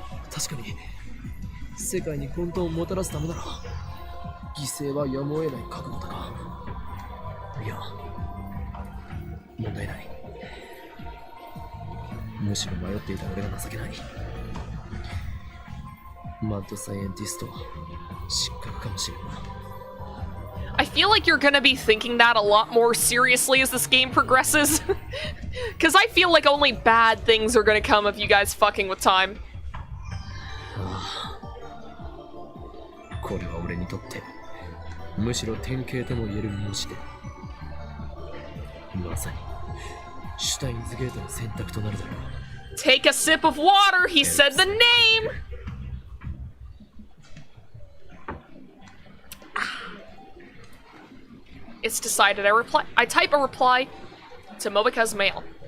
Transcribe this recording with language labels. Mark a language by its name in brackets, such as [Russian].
[Japanese] 確かに世界に混沌をもたらすためなら犠牲はやむを得ない覚悟だが、いや問題ない。むしろ迷っていた俺が情けない。マッドサイエンティスト失格かもしれんな。 [English] I feel like you're gonna be thinking that a lot more seriously as this game progresses. Because I feel like only bad things are gonna come of you guys fucking with time. [Japanese] これは俺にとってむしろ典型とも言える模試で、まさにシュタインズゲートの選択となるだろう。 [English] Take a sip of water, he said the name! It's decided. I type a reply to Moeka's mail.